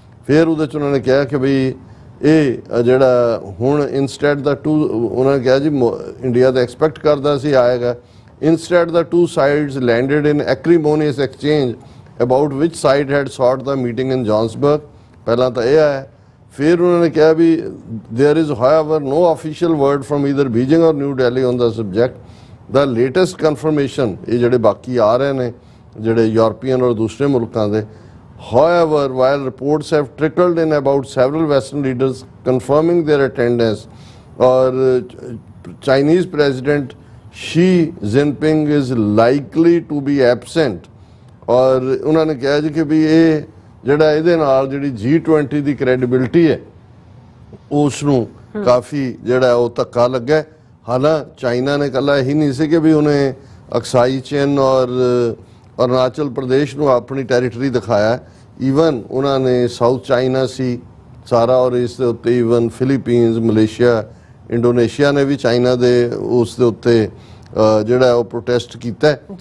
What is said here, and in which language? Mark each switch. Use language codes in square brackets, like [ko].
[pa] ਫਿਰ ਉਹਦੇ 'ਚ ਉਹਨਾਂ ਨੇ ਕਿਹਾ ਕਿ ਬਈ ਇਹ ਜਿਹੜਾ ਹੁਣ ਇਨਸਟੈਡ ਦਾ ਉਹਨਾਂ ਨੇ ਕਿਹਾ ਜੀ ਇੰਡੀਆ ਤਾਂ ਐਕਸਪੈਕਟ ਕਰਦਾ ਸੀ ਆਏਗਾ, [en] instead the two sides landed in acrimonious exchange about which side had sought the meeting in Johannesburg। [pa] ਪਹਿਲਾਂ ਤਾਂ ਇਹ ਆਇਆ, ਫਿਰ ਉਹਨਾਂ ਨੇ ਕਿਹਾ ਵੀ [en] there is however no official word from either Beijing or New Delhi on the subject। the latest confirmation [pa] ਇਹ ਜਿਹੜੇ ਬਾਕੀ ਆ ਰਹੇ ਨੇ ਜਿਹੜੇ ਯੂਰਪੀਅਨ ਔਰ ਦੂਸਰੇ ਮੁਲਕਾਂ ਦੇ, [en] however while reports have trickled in about several western leaders confirming their attendance, or Chinese President Xi Jinping is likely to be absent। [pa] ਔਰ ਉਹਨਾਂ ਨੇ ਕਿਹਾ ਜੀ ਕਿ ਵੀ ਇਹ ਜਿਹੜਾ ਇਹਦੇ ਨਾਲ ਜਿਹੜੀ G20 ਦੀ ਕ੍ਰੈਡੀਬਿਲਿਟੀ ਹੈ ਉਸ ਨੂੰ ਕਾਫੀ ਜਿਹੜਾ ਉਹ ਧੱਕਾ ਲੱਗਾ। ਹਾਲਾਂ ਚਾਈਨਾ ਨੇ ਇਕੱਲਾ ਇਹੀ ਨਹੀਂ ਸੀ ਕਿ ਵੀ ਉਹਨੇ ਅਕਸਾਈ ਚਿਨ ਔਰ ਅਰੁਣਾਚਲ ਪ੍ਰਦੇਸ਼ ਨੂੰ ਆਪਣੀ ਟੈਰੀਟਰੀ ਦਿਖਾਇਆ, ਈਵਨ ਉਹਨਾਂ ਨੇ ਸਾਊਥ ਚਾਈਨਾ ਸੀ ਸਾਰਾ, ਔਰ ਇਸ ਦੇ ਉੱਤੇ ਈਵਨ ਫਿਲੀਪੀਨਸ, ਮਲੇਸ਼ੀਆ, ਇੰਡੋਨੇਸ਼ੀਆ ਨੇ ਵੀ ਚਾਈਨਾ ਦੇ ਉਸ ਦੇ ਉੱਤੇ ਜਿਹੜਾ ਉਹ ਪ੍ਰੋਟੈਸਟ ਕੀਤਾ।